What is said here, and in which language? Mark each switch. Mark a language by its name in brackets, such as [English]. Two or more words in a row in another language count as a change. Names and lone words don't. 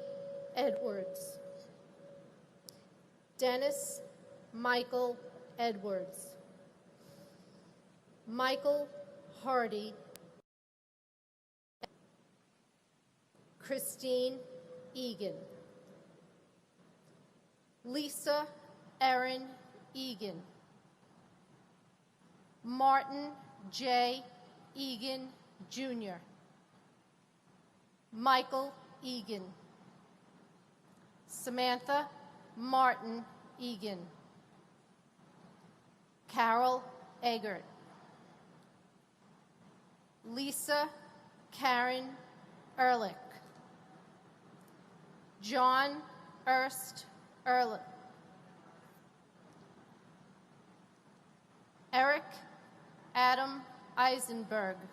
[English] Edwards, Dennis Michael Edwards, Michael Hardy, Christine Egan, Lisa Erin Egan, Martin J. Egan, Jr., Michael Egan, Samantha Martin Egan. Carol Eggert. Lisa Karen Ehrlich. John Ernst Ehrlich. Eric Adam Eisenberg.